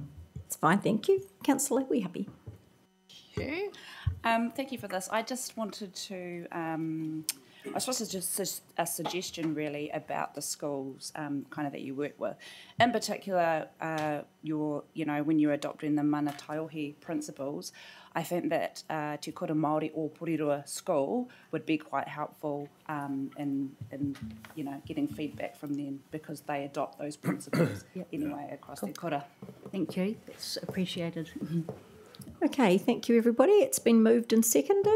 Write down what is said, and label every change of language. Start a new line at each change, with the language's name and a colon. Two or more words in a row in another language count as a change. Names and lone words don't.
English: It's fine, thank you. Councillor, we happy? Thank you for this. I just wanted to, I suppose it's just a suggestion really about the schools kind of that you work with. In particular, when you're adopting the mana taiohi principles, I think that Te Kura Māori or Porirua school would be quite helpful in getting feedback from them because they adopt those principles anyway across Te Kura. Thank you. That's appreciated. Okay, thank you everybody. It's been moved and seconded.